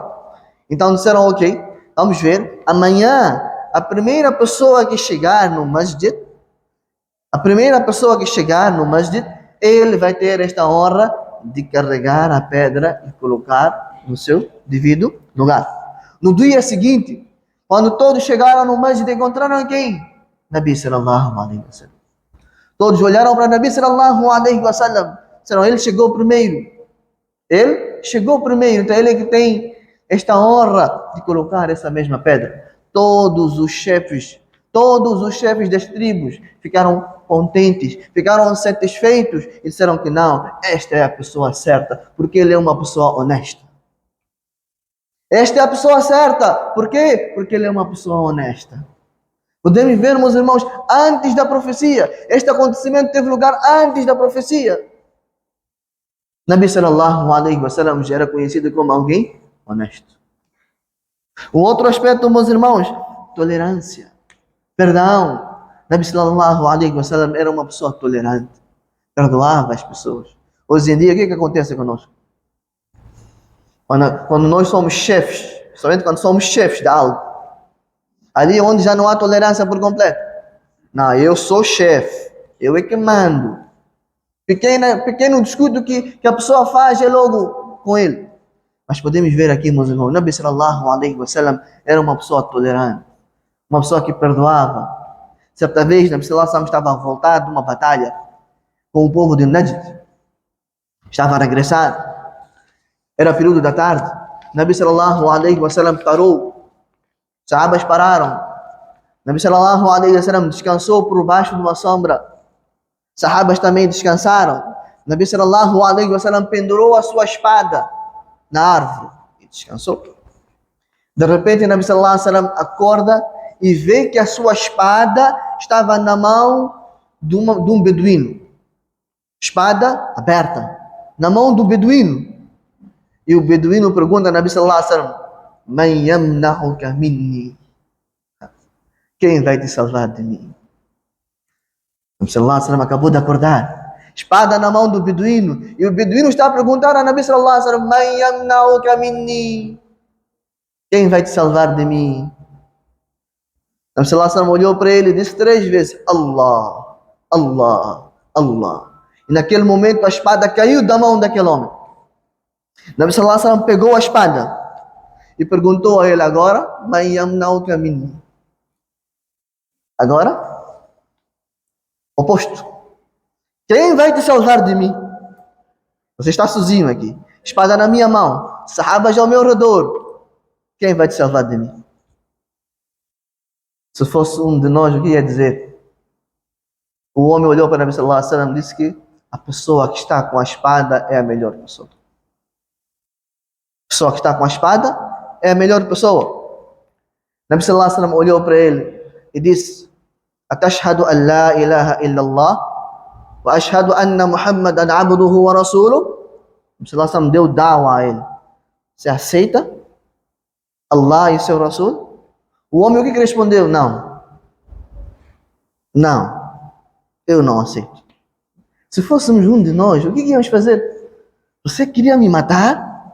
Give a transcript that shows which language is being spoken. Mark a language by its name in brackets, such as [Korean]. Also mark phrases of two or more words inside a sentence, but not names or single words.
[Portuguese] Então disseram, ok, vamos ver. Amanhã, a primeira pessoa que chegar no masjid, ele vai ter esta honra de carregar a pedra e colocar no seu devido lugar. No dia seguinte, quando todos chegaram no masjid, encontraram quem? [Arabic] نبي صلى الله عليه وسلم. [Portuguese] Todos olharam para [Arabic] نبي صلى الله عليه وسلم. [Portuguese] Disseram, ele chegou primeiro. Ele chegou primeiro, então ele é que tem esta honra de colocar essa mesma pedra. Todos os chefes das tribos ficaram contentes, ficaram satisfeitos e disseram que não, esta é a pessoa certa, porque ele é uma pessoa honesta. Esta é a pessoa certa, por quê? Porque ele é uma pessoa honesta. Podemos ver, meus irmãos, antes da profecia, este acontecimento teve lugar antes da profecia. [Arabic] نبي صلى الله عليه وسلم [Portuguese] já era conhecido como alguém honesto. Um outro aspecto, meus irmãos, tolerância, perdão. [Arabic] نبي صلى الله عليه وسلم [Portuguese] era uma pessoa tolerante, perdoava as pessoas. Hoje em dia, o que acontece conosco? Quando nós somos chefes, somente quando somos chefes de algo, ali onde já não há tolerância por completo. Não, eu sou chefe, eu é que mando. Pequeno descuido que a pessoa faz é logo com ele. Mas podemos ver aqui, meus irmãos, [Arabic] نبي صلى الله عليه وسلم [Portuguese] era uma pessoa tolerante, uma pessoa que perdoava. Certa vez, [Arabic] نبي صلى الله عليه وسلم [Portuguese] estava voltado de uma batalha com o povo de Najd. Estava a regressar. Era período da tarde. [Arabic] نبي صلى الله عليه وسلم [Portuguese] parou. Os sahabas pararam. [Arabic] نبي صلى الله عليه وسلم [Portuguese] descansou por baixo de uma sombra. Sahabas também descansaram. [Arabic] نبي صلى الله عليه وسلم [Portuguese] pendurou a sua espada na árvore e descansou. De repente, [Arabic] نبي صلى الله عليه وسلم [Portuguese] acorda e vê que a sua espada estava na mão de um beduíno. Espada aberta, na mão do beduíno. E o beduíno pergunta a [Arabic] نبي صلى الله عليه وسلم: من يمنعك مني? [Portuguese] Quem vai te salvar de mim? [Arabic] نبي صلى الله عليه وسلم [Portuguese] acabou de acordar, espada na mão do beduíno, e o beduíno está a perguntar a [Arabic] نبي صلى الله عليه وسلم: من يمنعك مني? [Portuguese] Quem vai te salvar de mim? [Arabic] نبي صلى الله عليه وسلم [Portuguese] olhou para ele e disse 3 vezes: Allah, Allah, Allah. E naquele momento a espada caiu da mão daquele homem. [Arabic] نبي صلى الله عليه وسلم [Portuguese] pegou a espada e perguntou a ele agora: [Arabic] من يمنعك مني? [Portuguese] Agora, oposto. Quem vai te salvar de mim? Você está sozinho aqui. Espada na minha mão. Sahabas ao meu redor. Quem vai te salvar de mim? Se fosse um de nós, o que ia dizer? O homem olhou para [Arabic] نبي صلى الله عليه وسلم [Portuguese] e disse que a pessoa que está com a espada é a melhor pessoa. A pessoa que está com a espada é a melhor pessoa. [Arabic] نبي صلى الله عليه وسلم [Portuguese] olhou para ele e disse: [Arabic] أتشهد أن لا إله إلا الله وأشهد أن محمدا عبده ورسوله? نبي صلى الله عليه وسلم [Portuguese] deu da'wa a ele. Você aceita Allah e seu Rasul? O homem o que respondeu? Não. Não. Eu não aceito. Se fôssemos um de nós, o que íamos fazer? Você queria me matar?